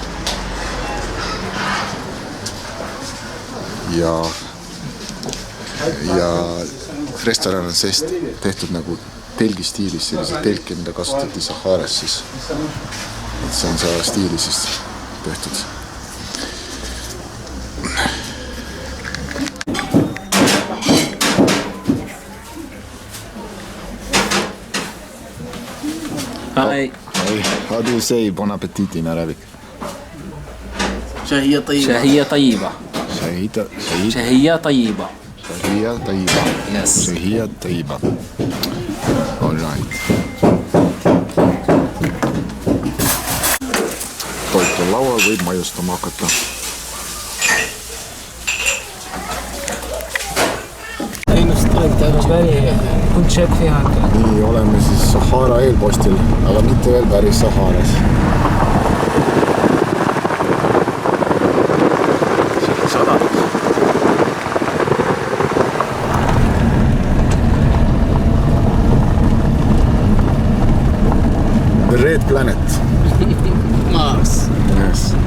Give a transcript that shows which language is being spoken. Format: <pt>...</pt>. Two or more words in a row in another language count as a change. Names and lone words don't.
<et>Ja restoran on seest tehtud nagu telgi stiilis, sellise telki, mida kasutati Saharas siis. See on see stiili siis tehtud.</et> <en>Hi. How do you say</en> <fr>bon appetit</fr> <en>in Arabic?</en> <ar>شهية طيبة. شهية طيبة. Shahiyya طيبة. Yes. Shahiyya طيبة.</ar> <en>All right.</en> <et>Toit on laual, võib maiustama hakata.</et> <ar>كنت شاك فيها هكذا.</ar> <et>Nii, oleme siis Sahara eelpostil, aga mitte veel päris Saharas.</et> <en>The Red Planet. Mars. Yes.</en>